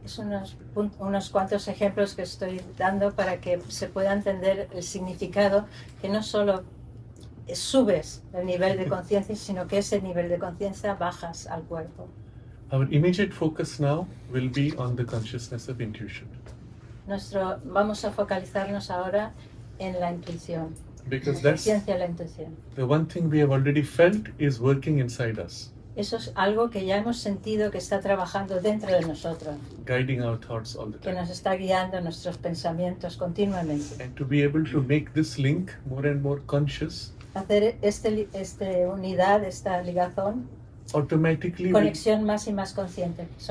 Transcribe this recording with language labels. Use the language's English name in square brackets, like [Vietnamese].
[Spanish] Es unos cuantos ejemplos que estoy dando para que se pueda entender el significado, que no solo subes el nivel de conciencia, sino que ese nivel de conciencia bajas al cuerpo. [English] Our immediate focus now will be on the consciousness of intuition. [Spanish] Vamos a focalizarnos ahora en la intuición. [English] Because [Spanish] La [English] that's [Spanish] conciencia de la intuición. [English] the one thing we have already felt is working inside us, [Spanish] Eso es algo que ya hemos sentido que está trabajando dentro de nosotros, [English] guiding our thoughts all the [Spanish] que [English] time. [Spanish] nos está guiando nuestros pensamientos continuamente. [English] And to be able to make this link more and more conscious, [Spanish] Hacer esta unidad, esta ligazón, [English] automatically [Spanish] conexión más y más consciente.